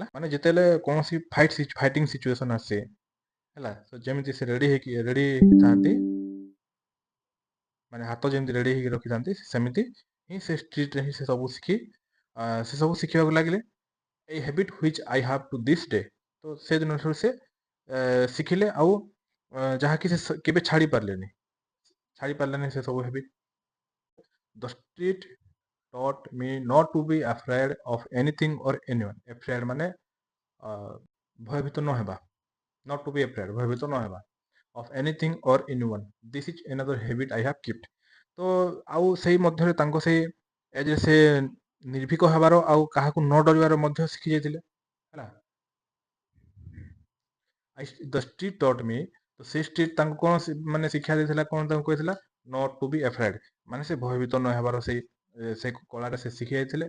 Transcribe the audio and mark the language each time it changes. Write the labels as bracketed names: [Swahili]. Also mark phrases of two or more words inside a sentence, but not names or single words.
[Odia] ମାନେ ଯେତେବେଳେ କୌଣସି [English] fighting situation [Odia] ଆସେ ହେଲା ତ ଯେମିତି ସେ ରେଡ଼ି ଥାନ୍ତି ମାନେ ହାତ ଯେମିତି ରେଡ଼ି ହେଇକି ରଖିଥାନ୍ତି ସେମିତି ହିଁ ସେ ଷ୍ଟ୍ରିଟ୍ରେ ହିଁ ସେ ସବୁ ଶିଖିବାକୁ ଲାଗିଲେ। [English] a habit which I have to this day. [Odia] ତ ସେ ଦିନଠାରୁ ସେ ଶିଖିଲେ ଆଉ ଯାହାକି ସେ କେବେ ଛାଡ଼ି ପାରିଲେନି ସେ ସବୁ ହ୍ୟାବିଟ୍। [English] the street taught me not to be afraid of anything or anyone। afraid [Odia] ମାନେ ଭୟଭୀତ ନ ହେବା। [English] not to be afraid [Odia] ଭୟଭୀତ ନ ହେବା [English] of anything or anyone। this is another habit I have kept। [Odia] ତ ଆଉ ସେଇ ମଧ୍ୟରେ ତାଙ୍କ ସେଇ ଏଜରେ ସେ ନିର୍ଭୀକ ହେବାର ଆଉ କାହାକୁ ନ ଡରିବାର ମଧ୍ୟ ଶିଖି ଯାଇଥିଲେ ହେଲା। [English] the street taught me, [Odia] ତ ସେ ଷ୍ଟ୍ରିଟ୍ ତାଙ୍କୁ କଣ ମାନେ ଶିକ୍ଷା ଦେଇଥିଲା, କଣ ତାଙ୍କୁ କହିଥିଲା, [English] not to be afraid, [Odia] ମାନେ ସେ ଭୟଭୀତ ନ ହେବାର ସେ କଳାଟା ସେ ଶିଖି ଯାଇଥିଲେ।